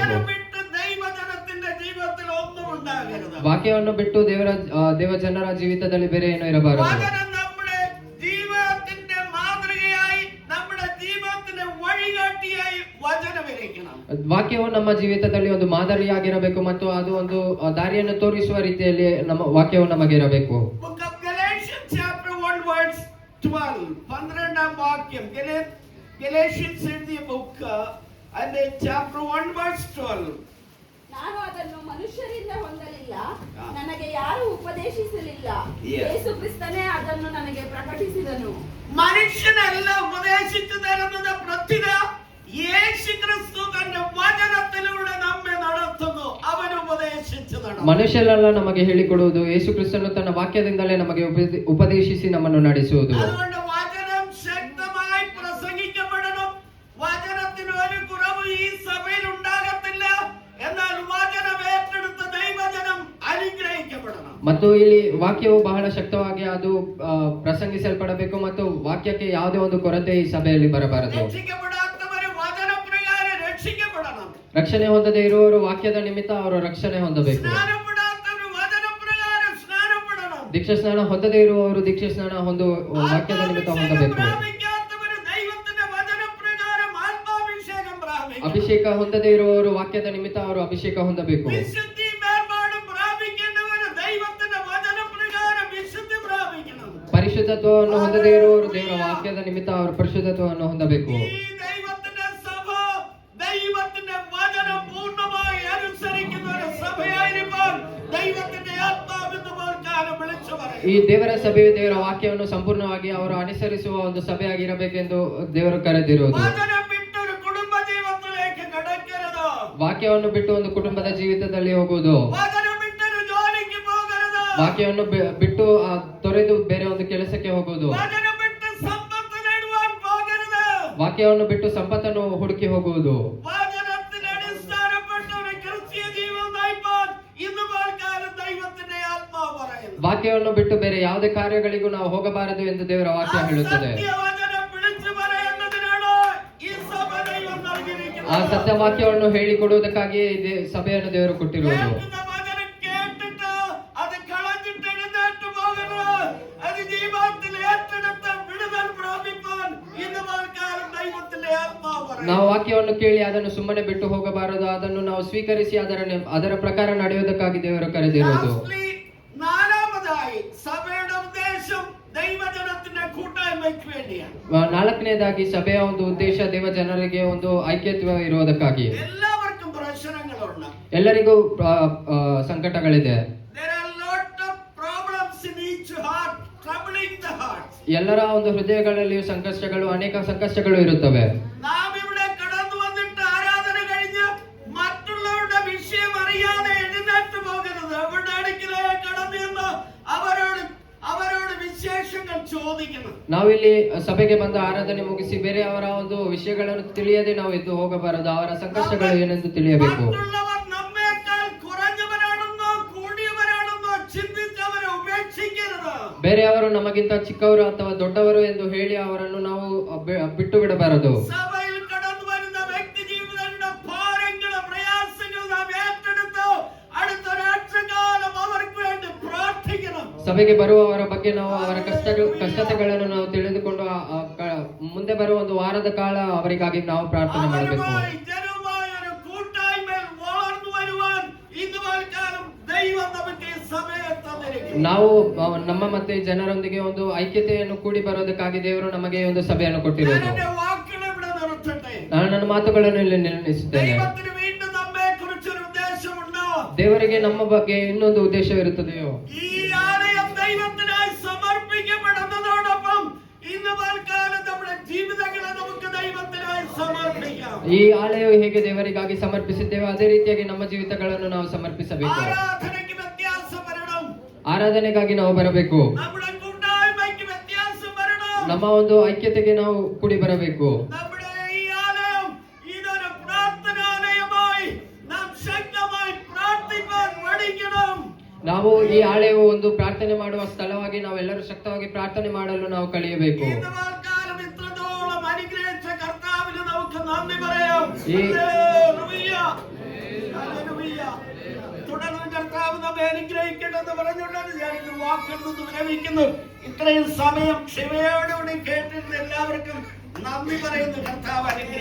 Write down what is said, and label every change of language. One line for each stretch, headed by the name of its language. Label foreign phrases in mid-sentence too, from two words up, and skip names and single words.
Malayalam: വചനം വിട്ട് ദൈവജനത്തിന്റെ ജീവിതത്തിൽ ഒന്നും ഉണ്ടാകരുത്.
Kannada: ವಾಕ್ಯವನ್ನು ಬಿಟ್ಟು ದೇವ ಜನರ ಜೀವಿತದಲ್ಲಿ ಬೇರೆ ಏನೋ ಇರಬಾರದು.
Malayalam: വചനം നമ്മുടെ ജീവിതത്തിന്റെ മാതൃകയായി നമ്മുടെ ജീവിതത്തിന്റെ വഴികാട്ടിയായി വചനമിരിക്കണം.
Kannada: ವಾಕ್ಯವು ನಮ್ಮ ಜೀವಿತದಲ್ಲಿ ಒಂದು ಮಾದರಿಯಾಗಿರಬೇಕು ಮತ್ತು ಅದು ಒಂದು ದಾರಿಯನ್ನು ತೋರಿಸುವ ರೀತಿಯಲ್ಲಿ ನಮ್ಮ ವಾಕ್ಯವು ನಮಗೆ ಇರಬೇಕು.
English: Book of Galatians chapter 1 verse 12.
Malayalam: 12ാം വാക്യം. Galatians എഴുതിയ ബുക്ക് അതിന്റെ
English: chapter 1 verse 12.
Kannada: ನಾನು ಅದನ್ನು ಮನುಷ್ಯರಿಂದ ಹೊಂದಲಿಲ್ಲ, ನನಗೆ ಯಾರು ಉಪದೇಶಿಸಲಿಲ್ಲ,
English: Yes.
Kannada: ಯೇಸು ಕ್ರಿಸ್ತನೇ ಅದನ್ನು ನನಗೆ ಪ್ರಕಟಿಸಿದನು.
Malayalam: മനുഷ്യനല്ല ഉപദേശിച്ചു തരുന്നത്, പ്രത്യുത യേശു ക്രിസ്തു തന്റെ വചനത്തിലൂടെ നമ്മെ നടത്തുന്നു. അവൻ ഉപദേശിച്ചു നടത്തുന്നു.
Kannada: ಮನುಷ್ಯರೆಲ್ಲ ನಮಗೆ ಹೇಳಿಕೊಡುವುದು, ಯೇಸು ಕ್ರಿಸ್ತನು ತನ್ನ ವಾಕ್ಯದಿಂದಲೇ ನಮಗೆ ಉಪದೇಶಿಸಿ ನಮ್ಮನ್ನು ನಡೆಸುವುದು.
Malayalam: അതുകൊണ്ട് വചനം ശക്തമായി പ്രസംഗിക്കപ്പെടണം. വചനത്തിന് ഒരു കുറവ് ഈ സഭയിൽ ഉണ്ടാകത്തില്ല. എന്നാൽ വചനം ഏറ്റെടുത്ത ദൈവജനം അനുഗ്രഹിക്കപ്പെടണം.
Kannada: ಮತ್ತು ಇಲ್ಲಿ ವಾಕ್ಯವು ಬಹಳ ಶಕ್ತವಾಗಿ ಅದು ಪ್ರಸಂಗಿಸಲ್ಪಡಬೇಕು ಮತ್ತು ವಾಕ್ಯಕ್ಕೆ ಯಾವುದೇ ಒಂದು ಕೊರತೆ ಈ ಸಭೆಯಲ್ಲಿ ಬರಬಾರದು.
Malayalam: രക്ഷിക്കപ്പെടാത്തവര് വചനപ്രകാരം രക്ഷിക്കപ്പെടണം.
Kannada: ರಕ್ಷಣೆ ಹೊಂದದೇ ಇರುವವರು ವಾಕ್ಯದ ನಿಮಿತ್ತ ಅವರು ರಕ್ಷಣೆ ಹೊಂದಬೇಕು.
Malayalam: സ്നാനപ്പെടാത്തവര് വചനപ്രകാരം സ്നാനപ്പെടണം.
Kannada: ದೀಕ್ಷಾ ಸ್ನಾನ ಹೊಂದದೇ ಇರುವವರು ದೀಕ್ಷಾ ಸ್ನಾನ ವಾಕ್ಯದ ನಿಮಿತ್ತ ಹೊಂದಬೇಕು.
Malayalam: പ്രാപിക്കാത്തവര് ദൈവത്തിന്റെ വചനപ്രകാരം ആത്മാഭിഷേകം പ്രാപിക്കണം.
Kannada: ಅಭಿಷೇಕ ಹೊಂದದೇ ಇರುವವರು ವಾಕ್ಯದ ನಿಮಿತ್ತ ಅವರು ಅಭಿಷೇಕ ಹೊಂದಬೇಕು.
Malayalam: വിശുദ്ധി മേൽപ്പാടും പ്രാപിക്കേണ്ടവര് ദൈവത്തിന്റെ വചനപ്രകാരം വിശുദ്ധി പ്രാപിക്കണം.
Kannada: ಪರಿಶುದ್ಧತ್ವವನ್ನು ಹೊಂದದೇ ಇರುವವರು ದೇವರ ವಾಕ್ಯದ ನಿಮಿತ್ತ ಅವರು ಪರಿಶುದ್ಧತ್ವವನ್ನು ಹೊಂದಬೇಕು.
Malayalam: ഈ ദൈവത്തിന്റെ സഭ ദൈവത്തിന്റെ വചനം പൂർണ്ണമായി അനുസരിക്കുന്ന ഒരു സഭയായിരിക്കാൻ ദൈവത്തിന്റെ ആത്മാവിന്റെ മേൽക്കാലം വിളിച്ചു പറയും.
Kannada: ಈ ದೇವರ ಸಭೆಯು ದೇವರ ವಾಕ್ಯವನ್ನು ಸಂಪೂರ್ಣವಾಗಿ ಅವರು ಅನುಸರಿಸುವ ಒಂದು ಸಭೆಯಾಗಿರಬೇಕೆಂದು ದೇವರು ಕರೆದಿರುವುದು.
Malayalam: വചനം വിട്ടൊരു കുടുംബ ജീവിതത്തിലേക്ക് കടക്കരുത്.
Kannada: ವಾಕ್ಯವನ್ನು ಬಿಟ್ಟು ಒಂದು ಕುಟುಂಬದ ಜೀವಿತದಲ್ಲಿ ಹೋಗುವುದು,
Malayalam: വചനം വിട്ടൊരു ജോലിക്ക് പോകരുത്.
Kannada: ವಾಕ್ಯವನ್ನು ಬಿಟ್ಟು ತೊರೆದು ಬೇರೆ ಒಂದು ಕೆಲಸಕ್ಕೆ ಹೋಗುವುದು,
Malayalam: വചനം വിട്ട് സമ്പത്ത് നേടുവാൻ പോകരുത്.
Kannada: ವಾಕ್ಯವನ್ನು ಬಿಟ್ಟು ಸಂಪತ್ತನ್ನು ಹುಡುಕಿ ಹೋಗುವುದು.
Malayalam: വചനത്തിന് അടിസ്ഥാനപ്പെട്ട ഒരു ക്രിസ്തീയ ജീവിതം നയിപ്പാൻ ഇന്ന് പൽക്കാലം ദൈവത്തിന്റെ ആത്മാവ് പറയുന്നു.
Kannada: ವಾಕ್ಯವನ್ನು ಬಿಟ್ಟು ಬೇರೆ ಯಾವುದೇ ಕಾರ್ಯಗಳಿಗೂ ನಾವು ಹೋಗಬಾರದು ಎಂದು ದೇವರ ವಾಕ್ಯ ಹೇಳುತ್ತದೆ.
Malayalam: സത്യവചനം വിളിച്ചു പറയുന്നതിനാണ് ഈ സഭ ദൈവം നൽകിയിരിക്കുന്നത്.
Kannada: ಆ ಸತ್ಯ ವಾಕ್ಯವನ್ನು ಹೇಳಿಕೊಡುವುದಕ್ಕಾಗಿ ಸಭೆಯನ್ನು ದೇವರು ಕೊಟ್ಟಿರುವುದು.
Malayalam: കേൾക്കുന്ന വചനം കേട്ടിട്ട് അത് കളഞ്ഞിട്ട് എഴുന്നേറ്റ് പോകരുത്. അത് ജീവിതത്തിൽ ഏറ്റെടുത്ത് വിടുതൽ പ്രാപിപ്പാൻ ഇന്ന് പൽക്കാലം ദൈവത്തിന്റെ ആത്മാവ് പറയുന്നു.
Kannada: ನಾವು ವಾಕ್ಯವನ್ನು ಕೇಳಿ ಅದನ್ನು ಸುಮ್ಮನೆ ಬಿಟ್ಟು ಹೋಗಬಾರದು, ಅದನ್ನು ನಾವು ಸ್ವೀಕರಿಸಿ ಅದರ ಪ್ರಕಾರ ನಡೆಯುವುದಕ್ಕಾಗಿ ದೇವರು ಕರೆದಿರುವುದು.
English: Lastly,
Malayalam: നാലാമതായി സഭയുടെ ഉദ്ദേശം ദൈവജനത്തിന്റെ കൂട്ടായ്മയ്ക്ക് വേണ്ടിയാണ്.
Kannada: ನಾಲ್ಕನೇದಾಗಿ ಸಭೆಯ ಒಂದು ಉದ್ದೇಶ ದೇವ ಜನರಿಗೆ ಒಂದು ಐಕ್ಯತ್ವ ಇರುವುದಕ್ಕಾಗಿ.
Malayalam: എല്ലാവർക്കും പ്രശ്നങ്ങളുണ്ട്.
Kannada: ಎಲ್ಲರಿಗೂ ಸಂಕಟಗಳಿದೆ.
English: There are lot of problems in each heart, troubling the heart.
Kannada: ಎಲ್ಲರ ಒಂದು ಹೃದಯಗಳಲ್ಲಿಯೂ ಸಂಕಷ್ಟಗಳು, ಅನೇಕ ಸಂಕಷ್ಟಗಳು ಇರುತ್ತವೆ.
Malayalam: നാം ഇവിടെ കടന്നു വന്നിട്ട് ആരാധന കഴിഞ്ഞ് മറ്റുള്ളവരുടെ വിഷയം അറിയാതെ എഴുന്നേറ്റ് പോകരുത്. അവരുടെ അടുക്കലേ കടന്നു എന്ന് അവരോട് വിശേഷങ്ങൾ ചോദിക്കണം.
Kannada: ನಾವಿಲ್ಲಿ ಸಭೆಗೆ ಬಂದು ಆರಾಧನೆ ಮುಗಿಸಿ ಬೇರೆಯವರ ಒಂದು ವಿಷಯಗಳನ್ನು ತಿಳಿಯದೆ ನಾವು ಎದ್ದು ಹೋಗಬಾರದು. ಅವರ ಸಂಕಷ್ಟಗಳು ಏನೆಂದು ತಿಳಿಯಬೇಕು.
Malayalam: മറ്റുള്ളവർ നമ്മേക്കാൾ കുറഞ്ഞവരാണെന്നോ കൂടിയവരാണെന്നോ ചിന്തിച്ച് അവരെ ഉപേക്ഷിക്കരുത്.
Kannada: ಬೇರೆಯವರು ನಮಗಿಂತ ಚಿಕ್ಕವರು ಅಥವಾ ದೊಡ್ಡವರು ಎಂದು ಹೇಳಿ ಅವರನ್ನು ನಾವು ಬಿಟ್ಟು ಬಿಡಬಾರದು.
Malayalam: സഭയിൽ കടന്നു വരുന്ന വ്യക്തി ജീവിതങ്ങളുടെ ഭാരങ്ങളും പ്രയാസങ്ങളും നാം ഏറ്റെടുത്ത് അടുത്ത രാത്രികാലം അവർക്ക് വേണ്ടി പ്രാർത്ഥിക്കണം.
Kannada: ಸಭೆಗೆ ಬರುವವರ ಬಗ್ಗೆ ನಾವು ಅವರ ಕಷ್ಟತೆಗಳನ್ನು ನಾವು ತಿಳಿದುಕೊಂಡು ಮುಂದೆ ಬರುವ ಒಂದು ವಾರದ ಕಾಲ ಅವರಿಗಾಗಿ ನಾವು ಪ್ರಾರ್ಥನೆ ಮಾಡಬೇಕು.
Malayalam: അവരുമായി ജനവുമായി ഒരു കൂട്ടായ്മയിൽ വളർന്നു വരുവാൻ ഇന്ന് പൽക്കാലം ദൈവം നമുക്ക് ഈ സഭയെ തന്നിരിക്കുന്നു.
Kannada: ನಾವು ನಮ್ಮ ಮತ್ತೆ ಜನರೊಂದಿಗೆ ಒಂದು ಐಕ್ಯತೆಯನ್ನು ಕೂಡಿ ಬರೋದಕ್ಕಾಗಿ ದೇವರು ನಮಗೆ ಒಂದು ಸಭೆಯನ್ನು
Malayalam: ഞാൻ
Kannada: ಕೊಟ್ಟಿರುವುದು.
Malayalam: എന്റെ വാക്കുകൾ ഇവിടെ നിർത്തട്ടെ.
Kannada: ನಾನು ನನ್ನ ಮಾತುಗಳನ್ನು ಇಲ್ಲಿ ನಿಲ್ಲಿಸುತ್ತೇನೆ.
Malayalam: ദൈവത്തിന് വീണ്ടും നമ്മെ കുറിച്ചൊരു ഉദ്ദേശമുണ്ടോ?
Kannada: ದೇವರಿಗೆ ನಮ್ಮ ಬಗ್ಗೆ ಇನ್ನೊಂದು ಉದ್ದೇಶ ಇರುತ್ತದೆಯೋ?
Malayalam: ഈ ആലയം ദൈവത്തിനായി സമർപ്പിക്കപ്പെടുന്നതോടൊപ്പം ഇന്ന് പൽക്കാലം നമ്മുടെ ജീവിതങ്ങളെ നമുക്ക് ദൈവത്തിനായി സമർപ്പിക്കാം.
Kannada: ಈ ಆಲಯವು ಹೇಗೆ ದೇವರಿಗಾಗಿ ಸಮರ್ಪಿಸಿದ್ದೇವೆ ಅದೇ ರೀತಿಯಾಗಿ ನಮ್ಮ ಜೀವಿತಗಳನ್ನು ನಾವು ಸಮರ್ಪಿಸಬೇಕು.
Malayalam: ആരാധനയ്ക്ക് വ്യത്യാസം വരണം.
Kannada: ಆರಾಧನೆಗಾಗಿ ನಾವು ಬರಬೇಕು.
Malayalam: നമ്മുടെ കൂട്ടായ്മയ്ക്ക് വ്യത്യാസം വരണം.
Kannada: ನಮ್ಮ ಒಂದು ಐಕ್ಯತೆಗೆ ನಾವು ಕೂಡಿ ಬರಬೇಕು.
Malayalam: നമ്മുടെ ഈ ആലയം ഇതൊരു പ്രാർത്ഥനാലയമായി നാം ശക്തമായി പ്രാർത്ഥിക്കാൻ പഠിക്കണം.
Kannada: ನಾವು ಈ ಆಲಯವು ಒಂದು ಪ್ರಾರ್ಥನೆ ಮಾಡುವ ಸ್ಥಳವಾಗಿ ನಾವೆಲ್ಲರೂ ಶಕ್ತವಾಗಿ ಪ್ರಾರ್ಥನೆ ಮಾಡಲು ನಾವು ಕಲಿಯಬೇಕು.
Malayalam: ഇന്ന് പൽക്കാലം ഇത്രത്തോളം അനുഗ്രഹിച്ച കർത്താവിന് നമുക്ക് നന്ദി പറയാം. ഹല്ലേലൂയ. ഹല്ലേലൂയ. തുടർന്ന് കർത്താവ് നമ്മെ അനുഗ്രഹിക്കണമെന്ന് പറഞ്ഞുകൊണ്ടാണ് ഞാൻ ഇത് വാക്കിൽ നിന്ന് വിരമിക്കുന്നു. ഇത്രയും സമയം ക്ഷമയോടുകൂടി കേട്ടിരുന്ന എല്ലാവർക്കും നന്ദി പറയുന്നു.